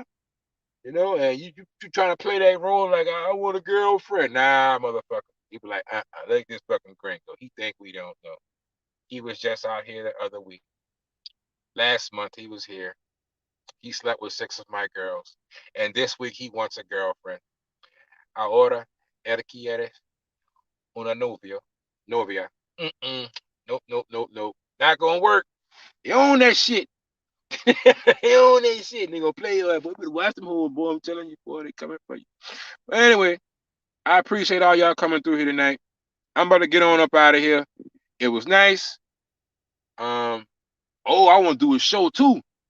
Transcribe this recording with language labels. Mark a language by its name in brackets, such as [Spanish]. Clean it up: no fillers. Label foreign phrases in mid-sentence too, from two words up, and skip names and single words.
[English] You know, and you trying to play that role like I want a girlfriend. Nah, motherfucker. You be like, like this fucking gringo. He think we don't know. He was just out here the other week. Last month he was here. He slept with 6 of my girls. And this week he wants a girlfriend. [Spanish] Ahora él quiere una novia. Novia. [English] Mm-mm. Nope, nope, nope, nope. Not gonna work. You own that shit. You own that shit. They gonna play your ass. Boy, you better watch them whole boy. I'm telling you, boy, they coming for you. But anyway, I appreciate all y'all coming through here tonight. I'm about to get on up out of here. It was nice. I want to do a show too.